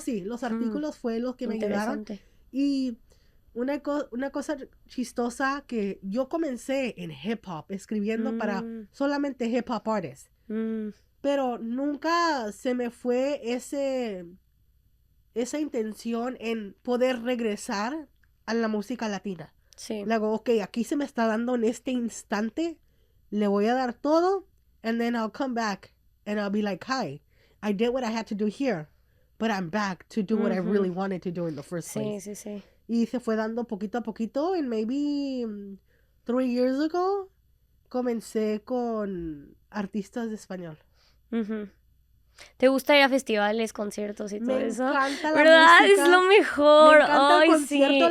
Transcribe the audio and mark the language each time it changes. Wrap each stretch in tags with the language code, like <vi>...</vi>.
<es>Los artículos fue lo que me ayudaron. Y una cosa chistosa que yo comencé en hip hop, escribiendo para solamente hip hop artists. Pero nunca se me fue esa intención en poder regresar a la música latina. Sí. Luego, ok, aquí se me está dando en este instante, le voy a dar todo,</es> <en>and then I'll come back and I'll be like, hi, I did what I had to do here, but I'm back to do what I really wanted to do in the first place.</en> <es>Sí. Y se fue dando poquito a poquito,</es> <en>and maybe 3 years ago,</en> <es>comencé con artistas de español. ¿Te gusta ir a festivales, conciertos y todo eso? Me encanta la ¿verdad? música. Es lo mejor. Me encanta Ay, el concierto,</es>